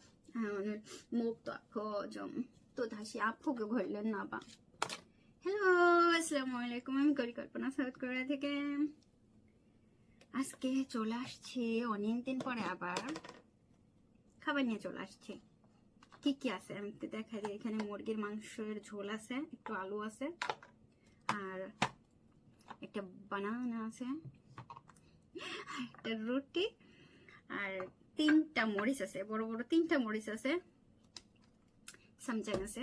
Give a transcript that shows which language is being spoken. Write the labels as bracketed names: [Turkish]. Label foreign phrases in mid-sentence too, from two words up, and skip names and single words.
[Korean] 오늘 목도 아파 좀. 또 다시 아프게 걸렸나 봐. [Bangla] হ্যালো, [Arabic] السلام عليكم. [Bangla] আমি পরিকল্পনা সাউথ কোরিয়া থেকে আজকে চলে আসছি অনেকদিন পরে আবার খাবার নিয়ে চলে আসছি। কি কি আছে আমি তো দেখাই দিই। এখানে মুরগির মাংসের ঝোল আছে, একটু আলু আছে, আর একটা বানানা আছে, একটা রুটি, আর তিনটা মরিচ আছে, বড় বড় তিনটা মরিচ আছে, সামচাং আছে।